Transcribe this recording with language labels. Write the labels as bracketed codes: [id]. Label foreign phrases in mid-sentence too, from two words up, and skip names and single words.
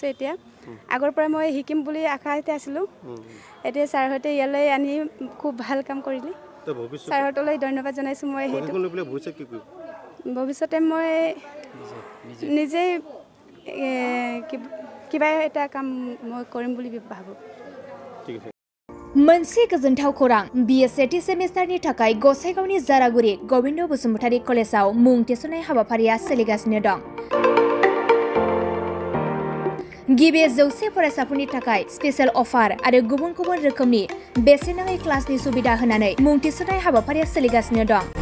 [as] এতিয়া আগৰ পৰা মই শিকিম বুলি আশাতে আছিলোঁ, এতিয়া ছাৰহঁতে ইয়ালৈ আনি খুব ভাল কাম কৰিলে। ছাৰহঁতলৈ ধন্যবাদ জনাইছোঁ। মই সেইটো ভৱিষ্যতে মই নিজেই কিবা এটা কাম মই কৰিম বুলি ভাবোঁ। [brx] मोनसे गोजोनथाव खौरां, बिए सेथि सेमिस्टारनि थाखाय गसाइगावनि जारागुरि गबिन्द बसुमतारी कलेजाव मुं थिसननाय हाबाफारिया सोलिगासिनो दं। गिबि 100 फरायसाफोरनि थाखाय [en] special offer [brx] आरो गुबुन गुबुन रोखोमनि बेसेन नाङै क्लासनि सुबिदा होनानै मुं थिसननाय हाबाफारिया सोलिगासिनो दं।